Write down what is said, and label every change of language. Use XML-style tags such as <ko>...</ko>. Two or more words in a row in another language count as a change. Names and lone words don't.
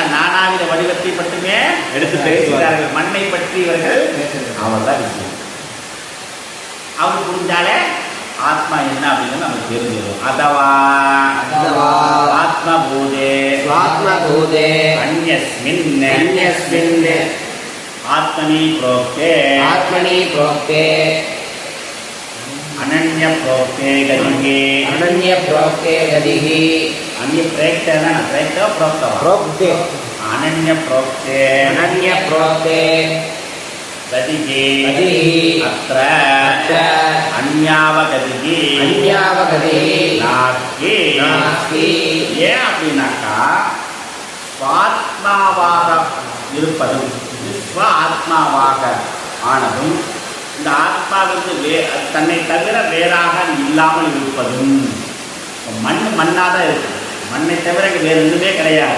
<ta>நானாவித வடிவத்தை மட்டுமே எடுத்து பேசுகிறார்கள். மண்ணை பற்றி இவர்கள் அவ்வளவுதான் விஷயம். அவங்க புரிஞ்சாலே ஆத்மா என்ன அப்படின்னு நமக்கு தெரிஞ்சிடும்.</ta> <sa>अथवा आत्मभूते अन्यस्मिन् आत्मनि प्रोक्ते अनन्य प्रोक्ते गतिः अन्य प्रोक्ते अनन्य प्रोक्ते गतिः अत्र अन्यावगतिः नास्ति.</sa> <ta>ஏன் அப்படின்னாக்கா ஆத்மாவாக இருப்பதும் ஆத்மாவாக ஆனதும் இந்த ஆத்மாவிற்கு தன்னை தவிர வேறாக இல்லாமல் இருப்பதும். மண்ணாதான் இருக்கு, மண்ணை தவிர வேறு எதுவுமே கிடையாது.</ta>